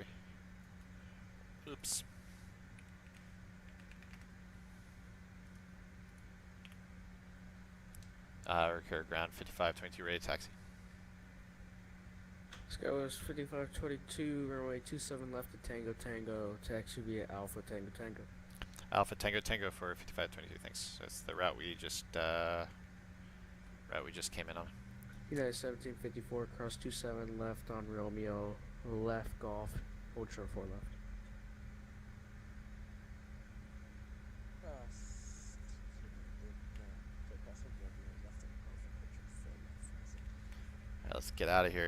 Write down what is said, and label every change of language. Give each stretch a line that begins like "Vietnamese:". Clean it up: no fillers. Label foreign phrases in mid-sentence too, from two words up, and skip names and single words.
English: Oops. O'Hare ground 5522 ready to taxi. Sky was 5522, runway 27 left to Tango Tango, taxi via Alpha Tango Tango. Alpha Tango Tango for 5522, thanks. That's the route we just came in on. United 1754, cross 27 left on Romeo, left Golf, hold short 4 left. Alright, let's get out of here.